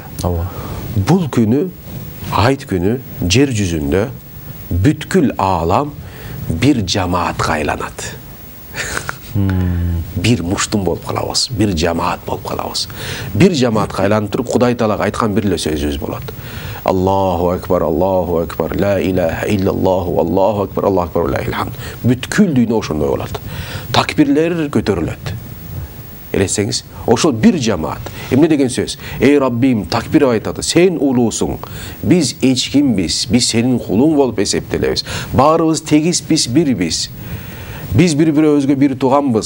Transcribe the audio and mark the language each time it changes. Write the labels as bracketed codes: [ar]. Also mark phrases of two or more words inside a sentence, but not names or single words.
[ky] Бул күнү, айт күнү жер жүзүндө бүткүл аалам бир жамаатка айланат. Бир муштум болуп калабыз, бир жамаат болуп калабыз. Бир жамаатка айланып туруп, Кудай Таалага айткан бир эле сөзүбүз болот. [ar] الله أكبر، لا إله إلا الله، والله أكبر، ولله الحمد. [ky] Бүткүл дүйнө ошондой болот. Такбирлер көтөрүлөт. Элесеңиз, ошол бир жамаат. Эмне деген сөз? Эй Раббим, такбир айтат, сен улуусуң. Биз эч кимбиз, биз сенин кулуң болуп эсептелебиз. Баарыбыз тегиспиз, бирбиз. Биз бири-бирөөбүзгө бир тууганбыз.